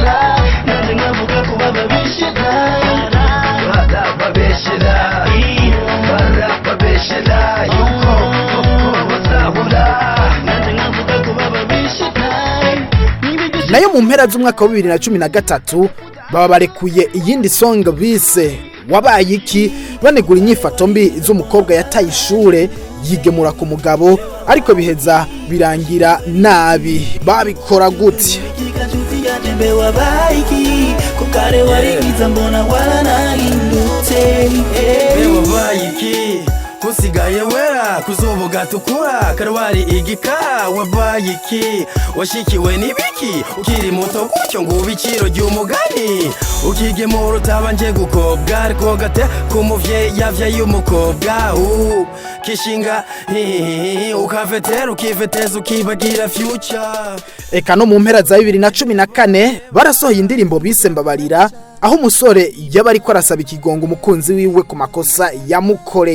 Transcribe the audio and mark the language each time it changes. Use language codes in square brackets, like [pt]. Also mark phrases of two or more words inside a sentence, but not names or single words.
[rn] Nayo mu mpera z'umwaka wa 2013 baba barekuye iyindi song bise Wabaye iki, banegura inyifato mbi z'umukobwa yataye ishure yigemura ku mugabo ariko biheza birangira nabi. Babikora gute? Wabaye iki kukare warigiza mbona waranahindutse Wabaye iki usigaye wera kuzuba gatukura karwari igikara wabaye iki washikiwe n'ibiki ukiri muto gutyo ngo ubiciro ry'umugani ukigemura utabanje gukobwa ariko gate kumuvyeyi yavyaye umukobwa kishinga ukavetera ukiveteza ukibagira future. Eka no mu mpera za 2014 barasohoye indirimbo bise Mbabarira aho umusore yaba ariko arasaba ikigongo umukunzi wiwe ku makosa yamukoreye.